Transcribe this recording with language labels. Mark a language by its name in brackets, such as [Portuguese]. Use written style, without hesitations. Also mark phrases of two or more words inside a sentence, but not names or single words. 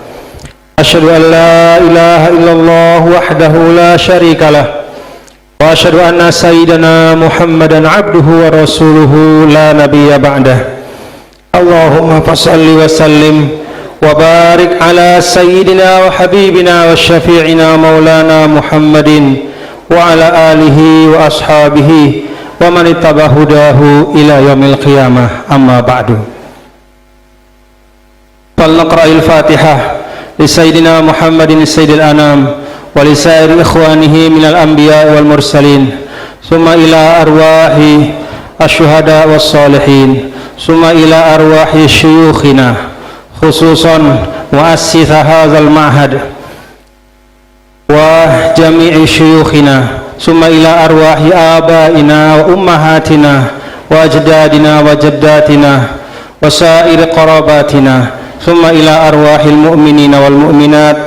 [Arabic] أشهد أن لا إله إلا الله وحده لا شريك له، وأشهد أن سيدنا محمدا عبده ورسوله لا نبي بعده. اللهم فصل وسلم وبارك على سيدنا وحبيبنا وشفيعنا مولانا محمد وعلى آله وأصحابه ومن اتبع هداه إلى يوم القيامة، أما بعد. فلنقرأ الفاتحة لسيدنا محمد سيد الأنام ولسائر إخوانه من الأنبياء والمرسلين، ثم إلى أرواح الشهداء والصالحين، ثم إلى أرواح شيوخنا خصوصا مؤسس هذا المعهد وجميع شيوخنا، ثم إلى أرواح آبائنا وأمهاتنا وأجدادنا وجداتنا وسائر قرابتنا، ثم إلى أرواح المؤمنين والمؤمنات.